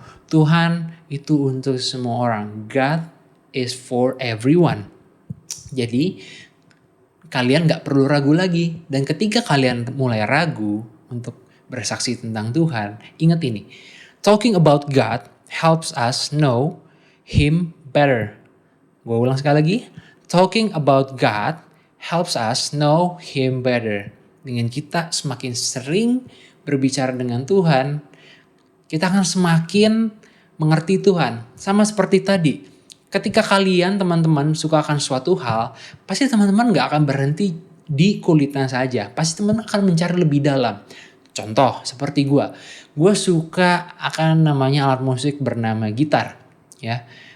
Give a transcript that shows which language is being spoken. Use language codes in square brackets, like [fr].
[id] Tuhan itu untuk semua orang. [en] God is for everyone. [id] Jadi kalian gak perlu ragu lagi. Dan ketika kalian mulai ragu untuk bersaksi tentang Tuhan, ingat ini. [en] Talking about God helps us know Him better. [id] Gue ulang sekali lagi. [en] Talking about God helps us know Him better. [id] Dengan kita semakin sering berbicara dengan Tuhan, kita akan semakin mengerti Tuhan. Sama seperti tadi. Ketika kalian teman-teman suka akan suatu hal, pasti teman-teman gak akan berhenti di kulitnya saja. Pasti teman-teman akan mencari lebih dalam. Contoh seperti gue suka akan namanya alat musik bernama gitar, ya.